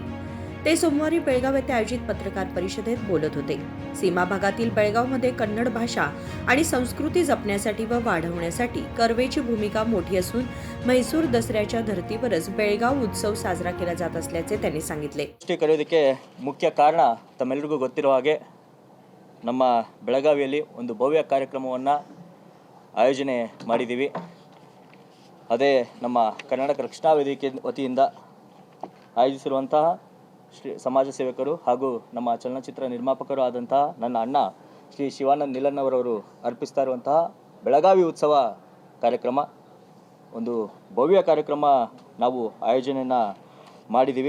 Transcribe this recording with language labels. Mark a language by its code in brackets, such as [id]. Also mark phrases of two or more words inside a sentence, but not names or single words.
[mr] ते सोमवारी बेळगाव येथे आयोजित पत्रकार परिषदेत बोलत होते. सीमा भागातील बेळगावमध्ये कन्नड भाषा आणि संस्कृती जपण्यासाठी व वाढवण्यासाठी कर्वेची भूमिका मोठी असून म्हैसूर दसऱ्याच्या धर्तीवरच बेळगाव उत्सव साजरा केला जात असल्याचे त्यांनी सांगितले. [kn] ಕರೆಯೋದಕ್ಕೆ ಮುಖ್ಯ ಕಾರಣ ತಮ್ಮೆಲ್ಲರಿಗೂ ಗೊತ್ತಿರುವ ಹಾಗೆ ನಮ್ಮ ಬೆಳಗಾವಿಯಲ್ಲಿ ಒಂದು ಭವ್ಯ ಕಾರ್ಯಕ್ರಮವನ್ನು ಆಯೋಜನೆ ಮಾಡಿದ್ದೀವಿ. ಅದೇ ನಮ್ಮ ಕರ್ನಾಟಕ ರಕ್ಷಣಾ ವೇದಿಕೆ ವತಿಯಿಂದ ಆಯೋಜಿಸಿರುವಂತಹ ಶ್ರೀ ಸಮಾಜ ಸೇವಕರು ಹಾಗೂ ನಮ್ಮ ಚಲನಚಿತ್ರ ನಿರ್ಮಾಪಕರು ಆದಂತಹ ನನ್ನ ಅಣ್ಣ ಶ್ರೀ ಶಿವಾನಂದ ನಿಲನ್ನವರವರು ಅರ್ಪಿಸ್ತಾ ಇರುವಂತಹ ಬೆಳಗಾವಿ ಉತ್ಸವ ಕಾರ್ಯಕ್ರಮ ಒಂದು ಭವ್ಯ ಕಾರ್ಯಕ್ರಮ ನಾವು ಆಯೋಜನೆಯನ್ನು ಮಾಡಿದ್ದೀವಿ.